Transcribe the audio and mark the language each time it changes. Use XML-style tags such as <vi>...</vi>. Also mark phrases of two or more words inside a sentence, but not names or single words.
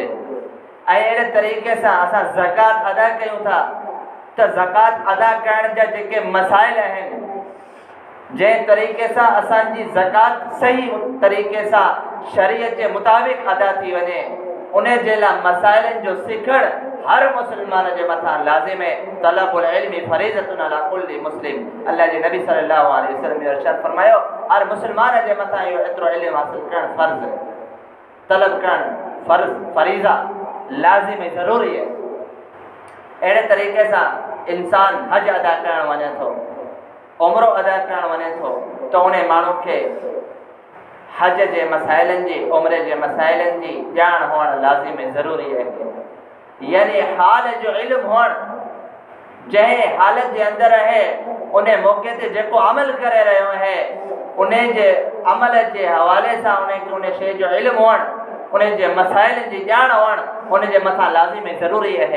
<sd>ऐं अहिड़े तरीक़े सां असां ज़कात अदा कयूं था त ज़कात अदा करण जा जेके मसाइल आहिनि, जंहिं तरीक़े सां असांजी ज़कात सही तरीक़े सां शरीयत जे मुताबिक़ अदा थी वञे, उन जे लाइ मसाइलनि जो सिखणु हर मुस्लमान जे मथां लाज़िम है।</sd> <ar>طلب العلم فريضة على كل مسلم,</ar> <sd>अल्लाह जे नबी</sd> <ar>صلى الله عليه وسلم</ar> <sd>ने इरशाद फरमायो, हर मुस्लमान जे मथां इहो एतिरो इल्म हासिल करणु फ़र्ज़ है, तलब करणु फ़र्ज़ फरीज़ा लाज़िम है, ज़रूरी है। अहिड़े तरीक़े सां इंसान हज अदा करणु वञे थो, उम्रो अदा करणु वञे थो त उन माण्हू खे हज जे मसाइलनि जी, उम्रे जे मसाइलनि जी ॼाण हुअणु लाज़िम है, ज़रूरी आहे। यानी हाल जो इल्म हुअणु, जंहिं हालत जे अंदरि आहे उन मौक़े ते जेको अमल करे रहियो आहे उन जे अमल जे हवाले सां उनखे उन शइ जो इल्म हुअणु, उन जे मसाइल जी ॼाण हुअणु उन जे मथां लाज़िम ऐं ज़रूरी आहे।</sd>